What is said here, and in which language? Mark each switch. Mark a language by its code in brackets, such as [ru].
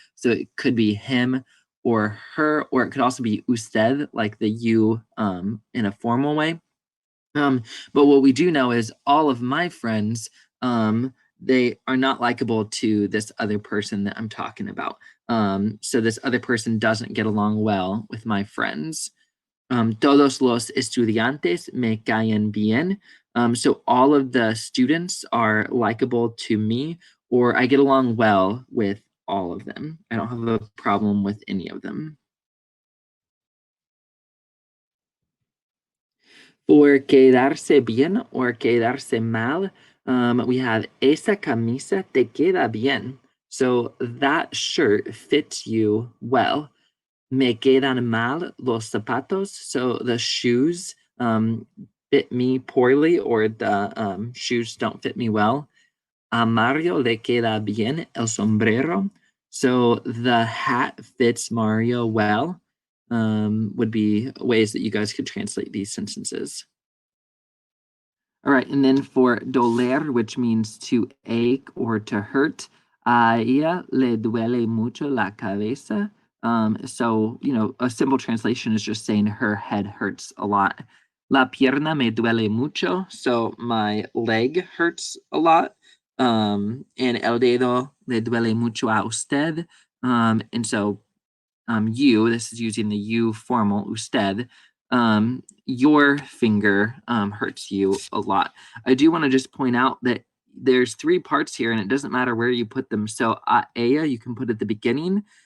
[en] So it could be him or her, or it could also be usted, like the you in a formal way. But what we do know is all of my friends, they are not likable to this other person that I'm talking about. So this other person doesn't get along well with my friends. [es] Todos los estudiantes me caen bien. [en] So all of the students are likable to me, or I get along well with all of them. I don't have a problem with any of them. For quedarse bien or quedarse mal, we have [es] esa camisa te queda bien. [en] So that shirt fits you well. [es] Me quedan mal los zapatos. [en] So the shoes fit me poorly, or the shoes don't fit me well. [es] A Mario le queda bien el sombrero. [en] So the hat fits Mario well. Would be ways that you guys could translate these sentences. All right, and then for doler, which means to ache or to hurt, [es] a ella le duele mucho la cabeza. [en] So, a simple translation is just saying her head hurts a lot. [es] La pierna me duele mucho, [en] so my leg hurts a lot. [es] And el dedo le duele mucho a usted. [en] And so you, this is using the you formal, usted, your finger hurts you a lot. I do want to just point out that there's three parts here and it doesn't matter where you put them. So ella, you can put at the beginning.